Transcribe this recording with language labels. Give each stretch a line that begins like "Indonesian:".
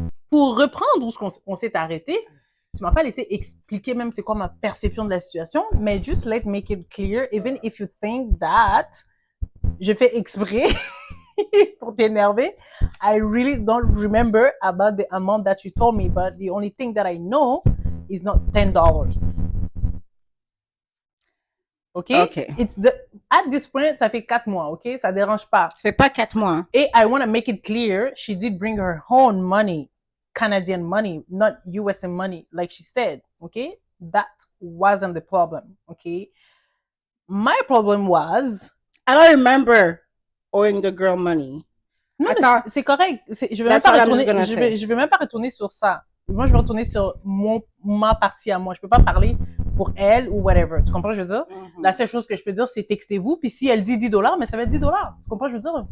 French: Pour reprendre où on s'est arrêté, tu m'as pas laissé expliquer même c'est quoi ma perception de la situation, mais
English: just let make it clear, even if you think that
French: je fais exprès pour t'énerver.
English: I really don't remember about the amount that you told me, but the only thing that I know is not $10. Okay? It's at this point,
French: ça fait 4 mois, okay? Ça dérange pas. Ça fait pas 4 mois.
English: Et I want to make it clear, she did bring her own money. Canadian money, not USM money, like she said, okay? That wasn't the problem, okay? My problem was... I don't remember owing the girl money.
French: Non, mais c'est correct. Je vais même pas retourner sur ça. Moi, je vais retourner sur ma partie à moi. Je peux pas parler pour elle ou whatever. Tu comprends ce que je veux dire? La seule chose que je peux dire, c'est textez-vous. Puis si elle dit $10, mais ça va être $10. Tu comprends ce que je veux dire?